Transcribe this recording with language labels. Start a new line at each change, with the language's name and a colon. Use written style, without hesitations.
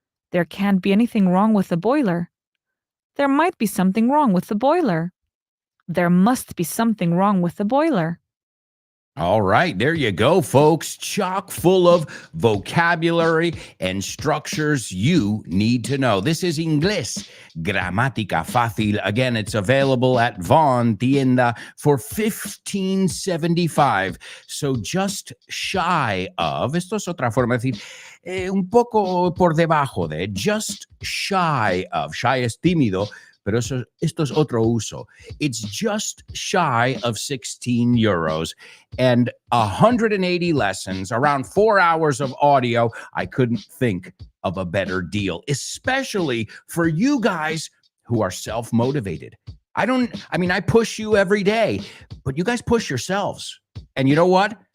English: There can't be anything wrong with the boiler. There might be something wrong with the boiler. There must be something wrong with the boiler. All right, there you go, folks. Chock full of vocabulary and structures you need to know. This is Inglés, Gramática Fácil. Again, it's available at Von Tienda for $15.75. So just shy of,
Spanish: esto es otra forma de decir, un poco por debajo de,
English: just shy of.
Spanish: Shy es tímido, pero esto es otro uso.
English: It's just shy of 16 euros and 180 lessons, around 4 hours of audio. I couldn't think of a better deal, especially for you guys who are self-motivated. I push you every day, but you guys push yourselves. And you know what?